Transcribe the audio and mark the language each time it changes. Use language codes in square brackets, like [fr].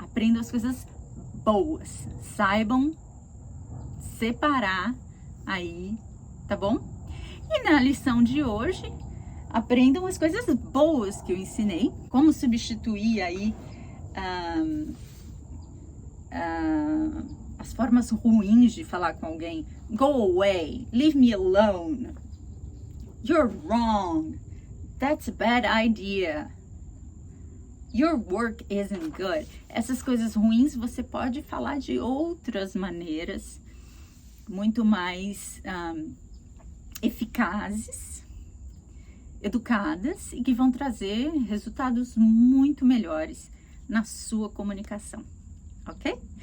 [pt] Aprendam as coisas boas. Saibam separar aí, tá bom? E na lição de hoje, aprendam as coisas boas que eu ensinei. Como substituir aí as formas ruins de falar com alguém. [en] Go away, leave me alone, you're wrong, that's a bad idea, your work isn't good. [pt] Essas coisas ruins você pode falar de outras maneiras, muito mais eficazes, educadas, e que vão trazer resultados muito melhores na sua comunicação, ok?